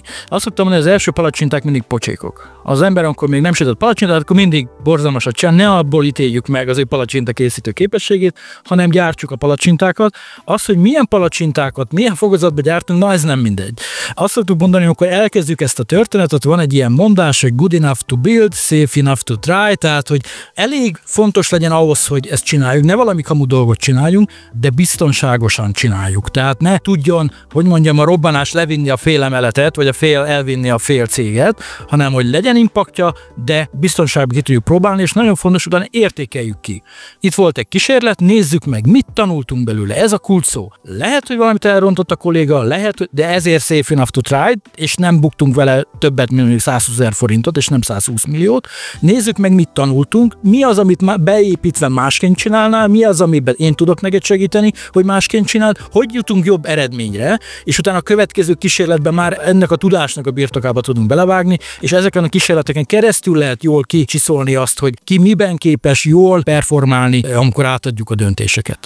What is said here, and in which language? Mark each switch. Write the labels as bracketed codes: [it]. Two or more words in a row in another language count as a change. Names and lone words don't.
[hu] Azt szoktam mondani, az első palacsinták mindig pocsékok. Az ember, amikor még nem sütött palacsintát, akkor mindig borzalmasat csinál, ne abból ítéljük meg az ő palacsinta készítő képességét, hanem gyártsuk a palacsintákat. Az, hogy milyen palacsintákat, milyen fokozatban gyártunk, na ez nem mindegy. Azt szoktuk mondani, amikor elkezdjük ezt a történetet, van egy ilyen mondás, hogy [en] good enough to build, safe enough to try, [hu] tehát hogy elég fontos legyen ahhoz, hogy ezt csináljuk, ne valami kamu dolgot csináljunk, de biztonságosan csináljuk. Tehát ne tudjon, hogy mondjam, a robbanás levinni a fél emeletet, vagy a fél elvinni a fél céget, hanem hogy legyen impaktja, de biztonságban ki tudjuk próbálni, és nagyon fontos, utána értékeljük ki. Itt volt egy kísérlet, nézzük meg, mit tanultunk belőle. Ez a kulcs szó. Lehet, hogy valamit elrontott a kolléga, lehet, de ezért [en] safe enough to try, [hu] és nem buktunk vele többet, mint 120 000 forintot, és nem 120 milliót. Nézzük meg, mit tanultunk, mi az, amit beépítve másként csinálnál, mi az, amiben én tudok neked segíteni, hogy másként csináld, hogy jutunk jobb eredményre, és utána a következő kísérletben már ennek a tudásnak a birtokába tudunk belevágni, és ezeken a kísérleteken keresztül lehet jól kicsiszolni azt, hogy ki miben képes jól performálni, amikor átadjuk a döntéseket.